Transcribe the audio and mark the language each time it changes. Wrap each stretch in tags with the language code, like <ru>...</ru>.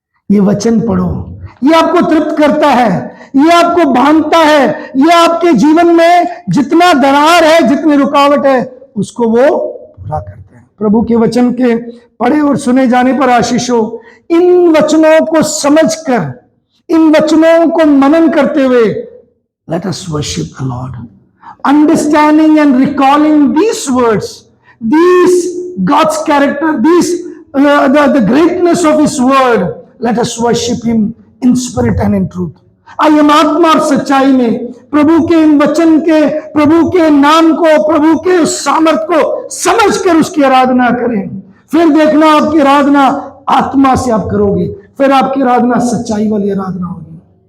<hi>ये वचन पढ़ो, ये आपको तृप्त करता है, ये आपको बांधता है, ये आपके जीवन में जितना दरार है, जितनी रुकावट है, उसको वो पूरा करते हैं। प्रभु के वचन के पढ़े और सुने जाने पर आशीष हो। इन वचनों को समझकर, इन वचनों को मनन करते हुए,</hi> <en>let us worship the Lord. Understanding and recalling these words, these God's character, these the greatness of His word, let us worship Him in spirit and in truth.</en> <hi>आइए हम आत्मा और सच्चाई में प्रभु के इन वचन के, प्रभु के नाम को, प्रभु के उस सामर्थ को समझकर उसकी आराधना करें। फिर देखना आपकी आराधना आत्मा से आप करोगे, फिर आपकी आराधना सच्चाई वाली आराधना होगी।</hi>